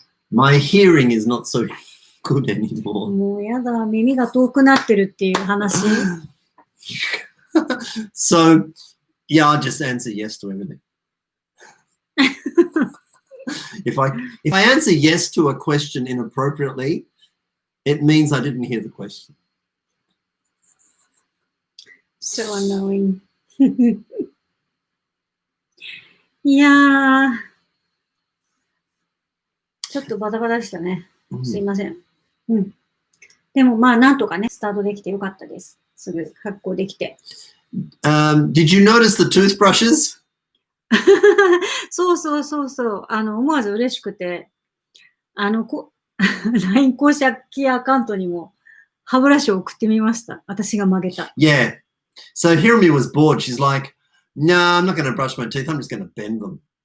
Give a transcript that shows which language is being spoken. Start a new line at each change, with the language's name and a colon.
English: My hearing is not so good anymore.
Japanese: もうやだ、耳が遠くなってるっていう話。
English: So, yeah, I'll just answer yes to everything. If I answer yes to a question inappropriately, it means I didn't hear the question. So annoying.
Japanese: いやー、ちょっとバタバタでしたね。すいません。でもまあなんとかね、スタートできてよかったです。すぐ発行できて。
English: Did you notice the toothbrushes?
Japanese: そう。思わず嬉しくて、LINE 公式アカウントにも歯ブラシを送ってみました。私が曲げた。
English: Yeah. So Hiromi was bored. She's like, no, I'm not going to brush my teeth. I'm just going to bend them.